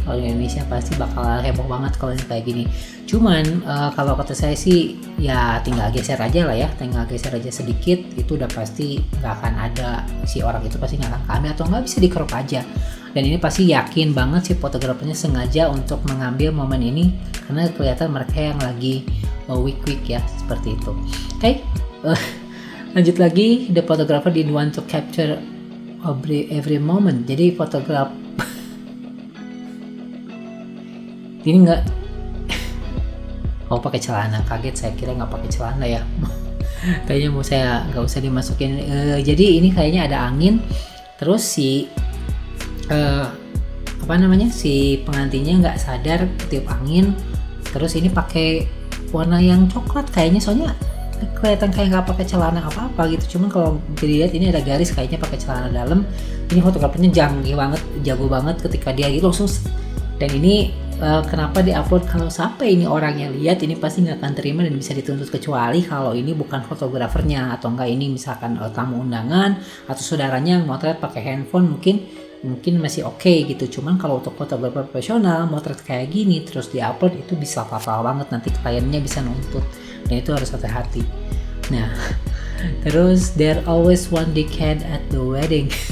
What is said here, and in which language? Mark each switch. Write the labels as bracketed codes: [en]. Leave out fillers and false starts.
[id] Kalau di Indonesia pasti bakal heboh banget kalau kayak gini. Cuman kalau kata saya sih ya tinggal geser aja lah ya, tinggal geser aja sedikit, itu udah pasti nggak akan ada, si orang itu pasti nggak akan kamera atau nggak bisa di crop aja. Dan ini pasti yakin banget si fotografernya sengaja untuk mengambil momen ini karena kelihatan mereka yang lagi weak ya, seperti itu. [en] Okay. [id] Lanjut lagi, [en] the photographer didn't want to capture every moment. [id] Jadi fotograf ini nggak pakai celana, kaget saya kira nggak pakai celana ya. Kayaknya mau saya nggak usah dimasukin. Jadi ini kayaknya ada angin, terus si si pengantinnya nggak sadar ketiup angin, terus ini pakai warna yang coklat kayaknya, soalnya kelihatan kayak nggak pakai celana apa-apa gitu. Cuman kalau dilihat ini ada garis, kayaknya pakai celana dalam. Ini fotografernya jago banget ketika dia gitu langsung. Dan ini kenapa diupload, kalau sampai ini orangnya lihat ini pasti nggak akan terima dan bisa dituntut, kecuali kalau ini bukan fotografernya atau enggak ini misalkan tamu undangan atau saudaranya yang motret pakai handphone, mungkin masih oke gitu. Cuman kalau untuk fotografer profesional motret kayak gini terus diupload itu bisa fatal banget, nanti kliennya bisa nuntut dan itu harus hati-hati. Nah, terus [en] there always one dickhead at the wedding.